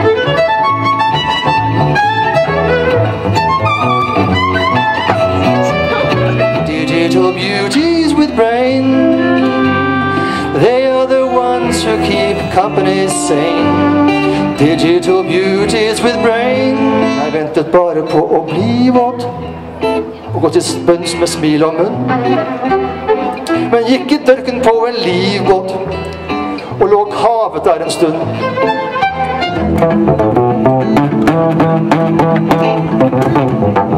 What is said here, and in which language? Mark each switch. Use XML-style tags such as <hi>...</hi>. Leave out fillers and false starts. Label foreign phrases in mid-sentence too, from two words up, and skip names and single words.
<en>Digital beauties with brain, they are the ones who keep company sane. Digital beauties with brain.</en> <no>Jeg ventet bare på å bli våt og gå til bunns med smil om munn. Men gikk i dørken på en livbåt og lå havet der en stund.</no>